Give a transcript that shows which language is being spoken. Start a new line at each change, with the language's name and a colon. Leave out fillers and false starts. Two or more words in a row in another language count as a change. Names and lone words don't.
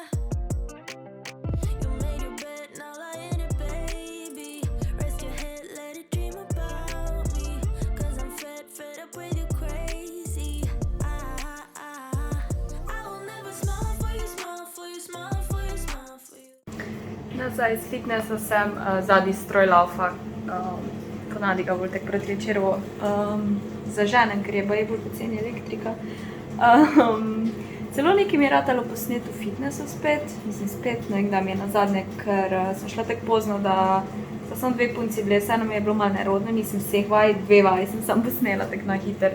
English: You made your bed, now lie in it, baby. Rest your head, let it dream about me. 'Cause I'm fed up with you crazy. I will never smile for you, smile for you, smile for you, smile for you.
Slovenian: Nazaj iz fitnessa sem zadnji stroj laufa, ponavadi ga bolj tako proti večeru zaženem, ker je baje bolj poceni elektrika. Celo nekaj mi je ratalo posnet v fitnessu spet, mislim spet, ne vem, da mi je nazadnje, ker sem šla tako pozno, da sta samo 2 punci bile, vseeno mi je bilo malo nerodno, nisem vseh vaj, 2 vaje sem samo posnela tako na hiter.